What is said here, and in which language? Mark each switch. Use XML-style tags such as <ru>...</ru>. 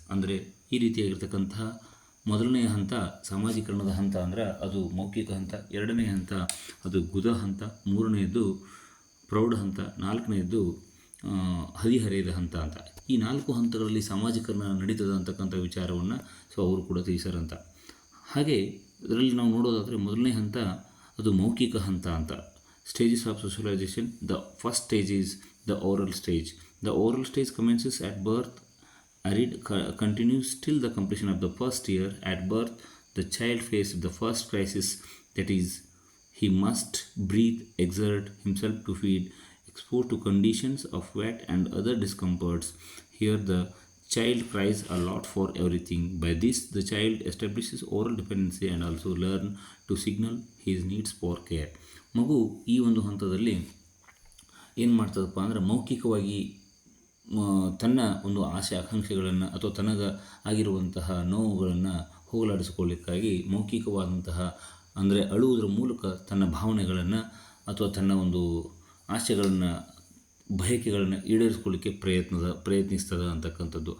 <kn>ಅಂದರೆ ಈ ರೀತಿಯಾಗಿರ್ತಕ್ಕಂತಹ ಮೊದಲನೆಯ ಹಂತ ಸಾಮಾಜೀಕರಣದ ಹಂತ ಅಂದರೆ ಅದು ಮೌಖಿಕ ಹಂತ, 2ನೇ ಹಂತ ಅದು ಗುದ ಹಂತ, 3ನೇದು ಪ್ರೌಢ ಹಂತ, 4ನೇದು ಹದಿಹರೆಯದ ಹಂತ ಅಂತ. ಈ 4 ಹಂತಗಳಲ್ಲಿ ಸಾಮಾಜೀಕರಣ ನಡೀತದೆ ಅಂತಕ್ಕಂಥ ವಿಚಾರವನ್ನು ಅವರು ಕೂಡ ತಿಳಿಸಾರಂತ. ಹಾಗೆ ಇದರಲ್ಲಿ ನಾವು ನೋಡೋದಾದರೆ ಮೊದಲನೇ ಹಂತ ಅದು ಮೌಖಿಕ ಹಂತ ಅಂತ.</kn> <en>Stages of socialisation. The first stage is the oral stage.</en> <kn>The oral stage ಕಮೆನ್ಸಸ್</kn> <en>at birth, continues till the completion of the first year. At birth, the child faces the first crisis, that is, he must breathe, exert himself to feed, exposed to conditions of wet and other discomforts. Here the child cries a lot for everything. By this the child establishes oral dependency and also learn to signal his needs for care.</en> <kn>ಮಗು ಈ ಒಂದು ಹಂತದಲ್ಲಿ ಏನು ಮಾಡ್ತದಪ್ಪ ಅಂದರೆ ಮೌಖಿಕವಾಗಿ ತನ್ನ ಒಂದು ಆಸೆ ಆಕಾಂಕ್ಷೆಗಳನ್ನು ಅಥವಾ ತನಗೆ ಆಗಿರುವಂತಹ ನೋವುಗಳನ್ನು ಹೋಗಲಾಡಿಸಿಕೊಳ್ಳಿಕ್ಕಾಗಿ ಮೌಖಿಕವಾದಂತಹ ಅಂದರೆ ಅಳುವುದರ ಮೂಲಕ ತನ್ನ ಭಾವನೆಗಳನ್ನು ಅಥವಾ ತನ್ನ ಒಂದು ಆಸೆಗಳನ್ನು, ಬಯಕೆಗಳನ್ನು ಈಡೇರಿಸ್ಕೊಳ್ಳಿಕ್ಕೆ ಪ್ರಯತ್ನಿಸ್ತದೆ ಅಂತಕ್ಕಂಥದ್ದು.</kn>